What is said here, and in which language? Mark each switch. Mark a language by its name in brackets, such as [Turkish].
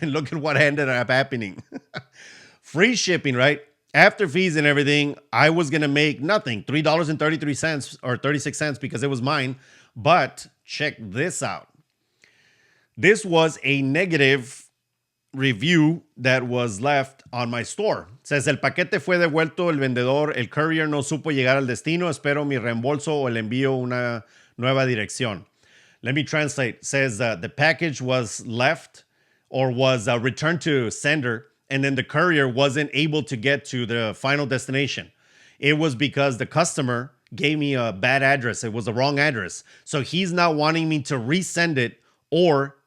[English] And look at what ended up happening. Free shipping, right? After fees and everything, I was going to make nothing, $3.33 or 36 cents because it was mine. But check this out. This was a negative review that was left on my store. [Spanish] Says, el paquete fue devuelto, el vendedor, el courier no supo llegar al destino, espero mi reembolso o le envío una nueva dirección. [English] Let me translate. Says the package was left or was returned to sender, and then the courier wasn't able to get to the final destination. It was because the customer gave me a bad address. It was the wrong address. So he's now wanting me to resend it or